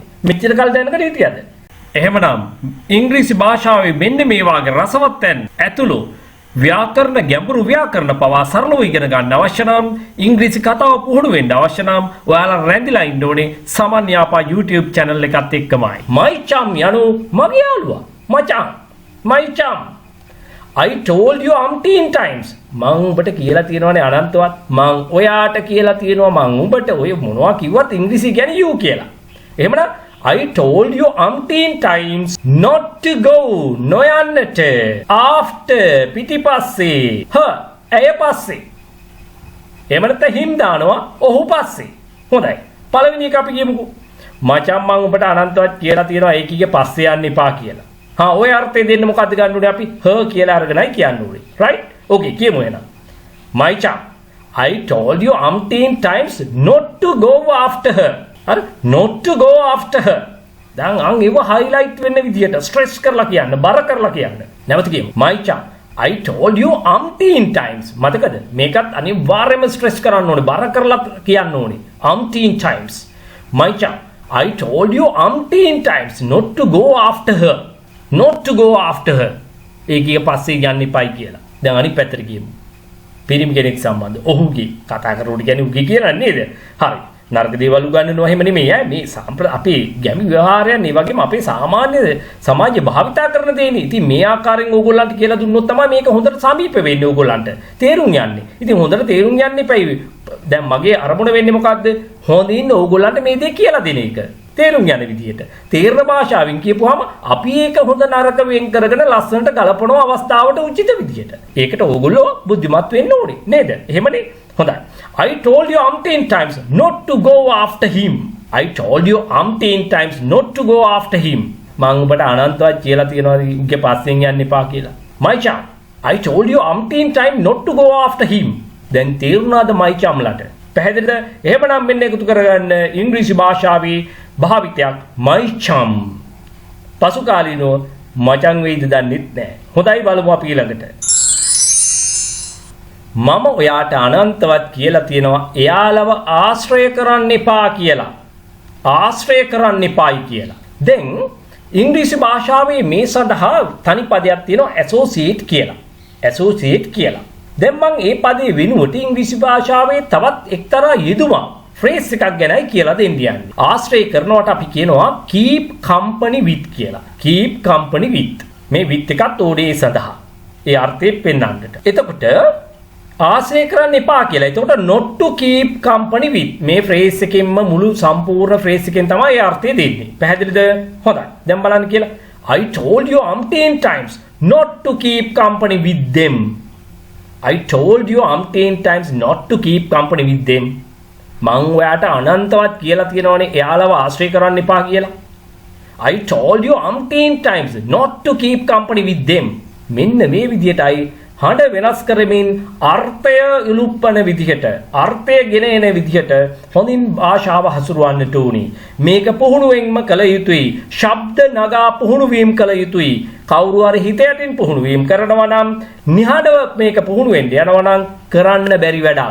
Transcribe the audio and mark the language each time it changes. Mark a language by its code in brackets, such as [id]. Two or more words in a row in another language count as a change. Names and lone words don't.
[si] මෙච්චර කල් දැනගෙන හිටියද? එහෙමනම් ඉංග්‍රීසි භාෂාවේ මෙන්න මේ වාගේ රසවත් තැන් ඇතුළු ව්‍යාකරණ ගැඹුරු ව්‍යාකරණ පවා සරලව ඉගෙන ගන්න අවශ්‍ය නම් ඉංග්‍රීසි කතාව පුහුණු වෙන්න අවශ්‍ය නම් ඔයාලා රැඳිලා ඉන්න ඕනේ සාමාන්‍ය අපා YouTube channel එකත් එක්කමයි. [en] My chum [si] යනු මගේ යාළුවා. මචං. [en] My chum. I told you umpteen times. [si] මං උඹට කියලා තියෙනවානේ අනන්තවත්. මං ඔයාට කියලා තියෙනවා මං උඹට ඔය මොනවා කිව්වත් ඉංග්‍රීසි කියන්නේ you කියලා. එහෙමනම් [en] I told you umpteen times not to go [si] නොයන්නට after පිටිපස්සේ ඇය පස්සේ එහෙම නැත්නම් him දානවා ඔහු පස්සේ හොඳයි පළවෙනි එක අපි කියමුකෝ මචං මම ඔබට අනන්තවත් කියලා තියෙනවා ඒකීගේ පස්සේ යන්න එපා කියලා ඔය අර්ථය දෙන්න මොකද්ද ගන්න ඕනේ අපි [en] her [si] කියලා අරගෙනයි කියන්න ඕනේ [en] right okay [si] කියමු එහෙනම් [en] my chum I told you umpteen times not to go after her not to go after [si] her දැන් අන් ඒව highlight වෙන්න විදියට stress කරලා කියන්න බර කරලා කියන්න නැවත කියමු [en] my chum I told you umpteen times [si] මතකද මේකත් අනිවාර්යයෙන්ම stress කරන්න ඕනේ බර කරලා කියන්න ඕනේ [en] umpteen times my chum I told you umpteen times not to go after her not to go after her [si] ඒකීය පස්සේ යන්න එපයි කියලා දැන් අනිත් පැත්තට කියමු පිරිමි කෙනෙක් සම්බන්ධ ඔහුගේ කතා කරනකොට කියන්නේ උගේ කියලා නේද හරි නරක දේවල් උගන්වනවා එහෙම නෙමෙයි මේ අපේ ගැමි ව්‍යවහාරයන් මේ වගේම අපේ සාමාන්‍ය සමාජය භාවිතා කරන දේනේ. ඉතින් මේ ආකාරයෙන් ඕගොල්ලන්ට කියලා දුන්නොත් තමයි මේක හොඳට සමීප වෙන්නේ ඕගොල්ලන්ට. තේරුම් යන්නේ. ඉතින් හොඳට තේරුම් යන්න එපයි. දැන් මගේ අරමුණ වෙන්නේ මොකද්ද? හොඳින් ඕගොල්ලන්ට මේ දේ කියලා දෙන එක. තේරුම් යන විදියට. තේරණ භාෂාවෙන් කියපුවාම අපි ඒක හොඳ නරක වෙන් කරගෙන ලස්සනට ගලපන අවස්ථාවට උචිත විදියට. ඒකට ඕගොල්ලෝ බුද්ධිමත් වෙන්න ඕනේ නේද? එහෙමනේ. හොඳයි. [en] I told you umpteen times not to go after him. I told you umpteen times not to go after him. [si] මම ඔබට අනන්තවත් කියලා තියනවා උගේ පස්සෙන් යන්න එපා කියලා. [en] My chum, I told you umpteen times not to go after him. [si] දැන් තේරුණාද [en] my chum [si] ලට? පැහැදිලිද? එහෙමනම් මෙන්න එකතු කරගන්න ඉංග්‍රීසි භාෂාවේ භාවිතයක් [en] my chum. [si] පසු කාලීනව මචං වෙයිද දන්නෙත් නැහැ. හොඳයි බලමු අපි ඊළඟට. මම ඔයාට අනන්තවත් කියලා තියෙනවා එයාලව ආශ්‍රය කරන්න එපා කියලා. ආශ්‍රය කරන්න එපායි කියලා. දැන් ඉංග්‍රීසි භාෂාවේ මේ සඳහා තනි පදයක් තියෙනවා associate කියලා. associate කියලා. දැන් මම මේ පදේ වෙනුවට ඉංග්‍රීසි භාෂාවේ තවත් එක්තරා යෙදුමක් phrase එකක් ගැනයි කියලා දෙන්න යන්නේ. ආශ්‍රය කරනවට අපි කියනවා [en] keep company with [si] කියලා. [en] keep company with. [si] මේ with එකත් ඕනේ සඳහා. ඒ අර්ථය පෙන්වන්නට. එතකොට ආශ්‍රය කරන්න එපා කියලා. එතකොට [en] not to keep company with [si] මේ phrase එකෙන්ම මුළු සම්පූර්ණ phrase එකෙන් තමයි ඒ අර්ථය දෙන්නේ. පැහැදිලිද? හොඳයි. දැන් බලන්න කියලා. [en] I told you umpteen times not to keep company with them. I told you umpteen times not to keep company with them. [si] මං ඔයාට අනන්තවත් කියලා තියෙනවනේ එයාලව ආශ්‍රය කරන්න එපා කියලා. [en] I told you umpteen times not to keep company with them. [si] මෙන්න මේ විදිහටයි හඬ වෙනස් කරමින් අර්ථය ඉලුප්පන විදිහට අර්ථය ගෙන එන විදිහට හොඳින් භාෂාව හසුරවන්නට ඕනි. මේක පුහුණුවෙන්ම කළ යුතුයි. ශබ්ද නගා පුහුණු වීම කළ යුතුයි. කවුරු හරි හිත යටින් පුහුණු වීම කරනවා නම් නිහඬව මේක පුහුණු වෙන්න යනවා නම් කරන්න බැරි වැඩක්.